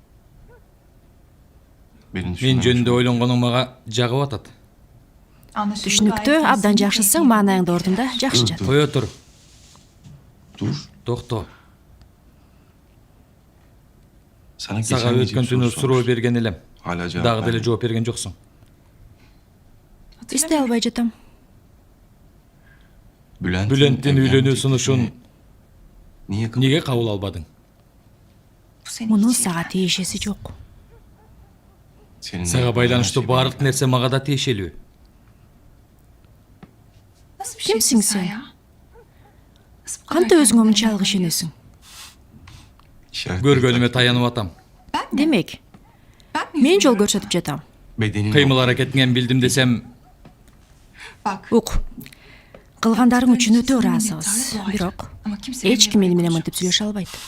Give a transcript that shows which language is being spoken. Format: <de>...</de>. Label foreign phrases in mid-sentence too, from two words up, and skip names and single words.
<ky>Мен жөнүндө ойлонгонуң мага жагып атат. Түшүнүктүү, абдан жакшысың, маанайыңды ордунда, жакшы жат. Кое тур.</ky> <tr>Dur.</tr> <ky>Токто.</ky> <tr>Sana</tr> <ky>Сага</ky> <tr>geçen gece</tr> <ky>өткөн</ky> <tr>bir</tr> <ky>түнү</ky> <tr>soru</tr> <ky>суроо</ky> <tr>sormuştum.</tr> <ky>берген элем.</ky> <tr>Hala cevap</tr> <ky>Дагы деле</ky> <tr>vermedin.</tr> <ky>жооп берген жоксуң. Эстей албай жатам. Бülent'in үйлөнүү сунушун</ky> <tr>Niye</tr> <ky>эмнеге кабыл албадың? Мунун сага тиешеси жок.</ky> <tr>Seninle</tr> <ky>Сага</ky> <tr>her</tr> <ky>байланыштуу</ky> <tr>şey</tr> <ky>баардык нерсе мага да тиешелүү.</ky> <tr>Kimsin sen?</tr> <ky>Kандай өзүңө мынчалык ишенесиң? Көргөнүмө таянып атам. Демек, мен жол көрсөтүп жатам. Кыймыл аракетиңен билдим десем, Ук. Кылгандарың үчүн өтө ыраазыбыз. Бирок эч ким мени менен мынтип сүйлөшө албайт.</ky>